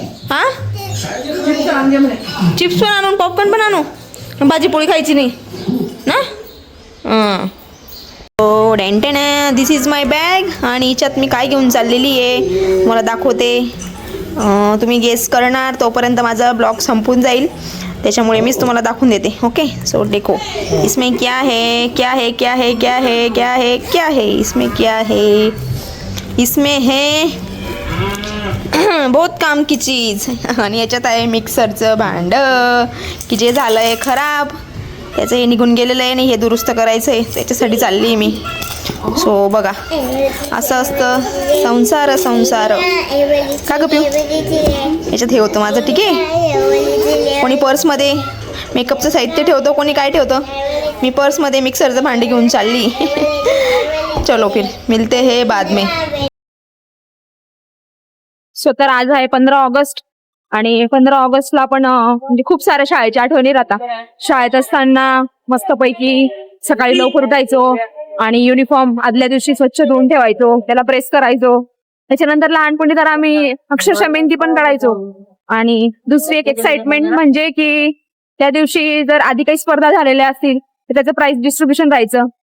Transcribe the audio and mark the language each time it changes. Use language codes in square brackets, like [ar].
[mr] हां, चिप्स पण आणून पॉपकॉर्न पण आणू, भाजी पोळी खायची नाही ना. [en] हां, हो डेंटेन. This is my bag. [mr] आणि याच्यात मी काय घेऊन चाललेली आहे मला दाखवते. तुम्ही गेस करणार तोपर्यंत माझा ब्लॉग संपून जाईल, त्याच्यामुळे मीच तुम्हाला दाखवून देते. [hi] ओके, सो देखो इसमें क्या है क्या है क्या है क्या है क्या है क्या है इसमें क्या है. इसमें है बहुत काम की चीज. [mr] आणि याच्यात आहे मिक्सरचं भांडं की जे झालं आहे खराब. त्याचं हे निघून गेलेलं आहे आणि हे दुरुस्त करायचं आहे, त्याच्यासाठी चालली आहे मी. सो बघा असं असतं संसार. का गं पिऊ? याच्यात हे होतं माझं. ठीक आहे, कोणी पर्समध्ये मेकअपचं साहित्य ठेवतो, कोणी काय ठेवतं. मी पर्समध्ये मिक्सरचं भांडी घेऊन चालली. [hi] चलो फिर मिलते हैं बाद में. [mr] सो तर आज आहे 15 ऑगस्ट आणि 15 ऑगस्टला आपण म्हणजे खूप साऱ्या शाळेच्या आठवणी राहतात. शाळेत असताना मस्तपैकी सकाळी लवकर उठायचो आणि युनिफॉर्म आदल्या दिवशी स्वच्छ धुवून ठेवायचो, त्याला प्रेस करायचो. त्याच्यानंतर लहानपणी तर आम्ही अक्षरशः मेहंदी पण काढायचो. आणि दुसरी एक एक्साइटमेंट म्हणजे की त्या दिवशी जर आधी काही स्पर्धा झालेल्या असतील तर त्याचं प्राइज डिस्ट्रीब्युशन राहायचं.